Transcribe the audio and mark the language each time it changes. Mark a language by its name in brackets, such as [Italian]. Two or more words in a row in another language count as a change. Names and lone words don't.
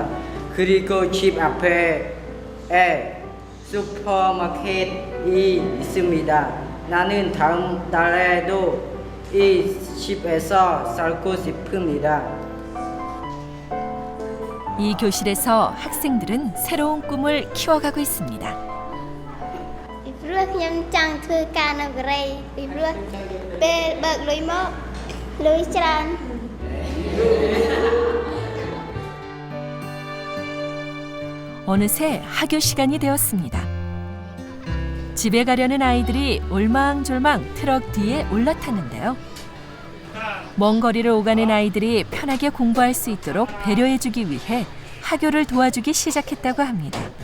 [Korean] 그리고 집 앞에 슈퍼마켓이 있습니다. 나는 다음 달에도 이 집에서 살고 싶습니다. 이 교실에서 학생들은 새로운 꿈을 키워가고 있습니다. [Khmer] ព្រោះខ្ញុំចង់ធ្វើការនៅកូរ៉េពីព្រោះពេលបើកលុយមកលុយច្រើន [Korean] 어느새 학교 시간이 되었습니다. 집에 가려는 아이들이 올망졸망 트럭 뒤에 올라탔는데요. 먼 거리를 오가는 아이들이 편하게 공부할 수 있도록 배려해주기 위해 하교를 도와주기 시작했다고 합니다.